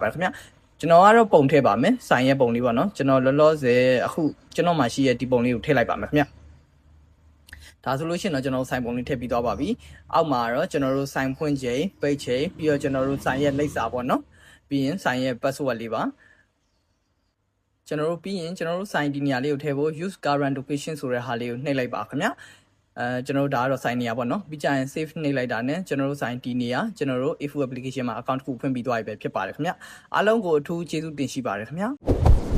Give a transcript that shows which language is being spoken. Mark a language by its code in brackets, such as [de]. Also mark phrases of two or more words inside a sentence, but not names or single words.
[my] ပါတယ်ခင်ဗျကျွန်တော်ကတော့ပုံထည့်ပါမယ် sign ရဲ့ပုံလေးပေါ့နော်ကျွန်တော်လောလောဆယ်အခုကျွန်တော်မှရှိရဲ့ဒီပုံလေးကိုထည့်လိုက်ပါမယ်ခင်ဗျဒါ ဆိုလို့ရှိရင်တော့ကျွန်တော်ဆိုင်ပုံလေးထည့်ပြီးသွားပါပြီအောက်မှာတော့ကျွန်တော်တို့ဆိုင်ဖွင့်ချိန်ပိတ်ချိန်ပြီးတော့ကျွန်တော်တို့ဆိုင်ရဲ့လိပ်စာပေါ့နော်ပြီးရင်ဆိုင်ရဲ့ password လေးပါကျွန်တော်တို့ပြီးရင်ကျွန်တော်တို့ sign ဒီနေရာလေးကိုထည့်ဖို့ [en] use current location [my] ဆိုတဲ့ဟာလေးကိုနှိပ်လိုက်ပါခင်ဗျကျွန်တော်တို့ဒါကတော့ sign နေရာပေါ့နော်ပြီးကြရင် save နှိပ်လိုက်တာနဲ့ကျွန်တော်တို့ sign ဒီနေရာကျွန်တော်တို့ A4 application မှာ account တစ်ခုဖွင့်ပြီးသွားပြီပဲဖြစ်ပါတယ်ခင်ဗျအားလုံးကိုအထူးကျေးဇူးတင်ရှိပါတယ်ခင်ဗျ